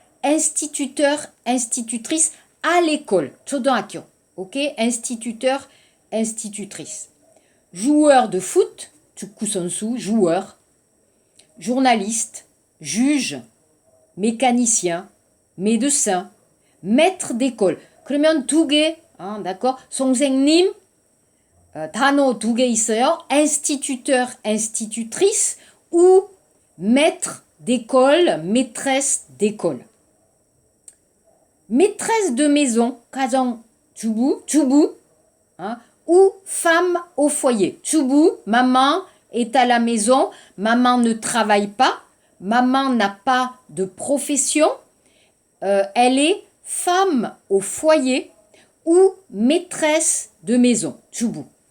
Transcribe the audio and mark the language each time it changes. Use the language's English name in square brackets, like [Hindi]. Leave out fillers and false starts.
[French] Instituteur, institutrice, à l'école. 초등학교. Ok? Instituteur, institutrice. Joueur de foot, 축구선수, joueur. Journaliste, juge, mécanicien, médecin, maître d'école. [Korean] 그러면 두 개, d'accord? 선생님, 단어 두 개 있어요. [French] Instituteur, institutrice ou maître d'école, maîtresse d'école. Maîtresse de maison, [Korean] 가정 주부, 주부, [French] ou femme au foyer. 주부, maman est à la maison, maman ne travaille pas, maman n'a pas de profession, elle est femme au foyer ou maîtresse de maison, 주부.